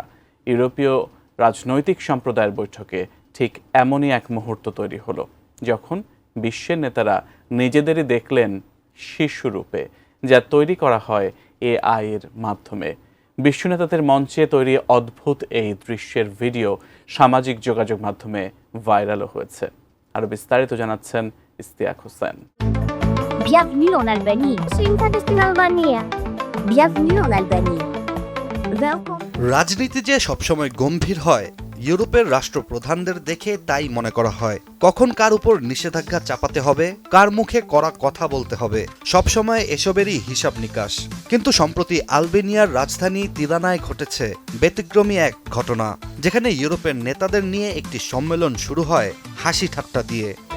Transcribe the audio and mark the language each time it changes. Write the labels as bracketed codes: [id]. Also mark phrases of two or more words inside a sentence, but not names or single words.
[bn] ইউরোপীয় রাজনৈতিক সম্প্রদায়ের বৈঠকে ঠিক এমনই এক মুহূর্ত তৈরি হলো, যখন বিশ্বের নেতারা নিজেদেরই দেখলেন শিশুরূপে, যা তৈরি করা হয় AI এর মাধ্যমে। বিশ্ব নেতাদের মঞ্চে তৈরি অদ্ভুত এই দৃশ্যের ভিডিও সামাজিক যোগাযোগ মাধ্যমে ভাইরালও হয়েছে। আরও বিস্তারিত জানাচ্ছেন ইস্তিয়াক হোসেন। [fr] Bienvenue en Albanie. C'est une fête en Albanie. Bienvenue en Albanie. Welcome. [bn] রাজনীতি যে সবসময় গম্ভীর হয়, ইউরোপের রাষ্ট্রপ্রধানদের দেখে তাই মনে করা হয়। কখন কার উপর নিষেধাজ্ঞা চাপাতে হবে, কার মুখে কড়া কথা বলতে হবে, সবসময় এসবেরই হিসাব নিকাশ। কিন্তু সম্প্রতি আলবেনিয়ার রাজধানী তিরানায় ঘটেছে ব্যতিক্রমী এক ঘটনা, যেখানে ইউরোপের নেতাদের নিয়ে একটি সম্মেলন শুরু হয় হাসি ঠাট্টা দিয়ে।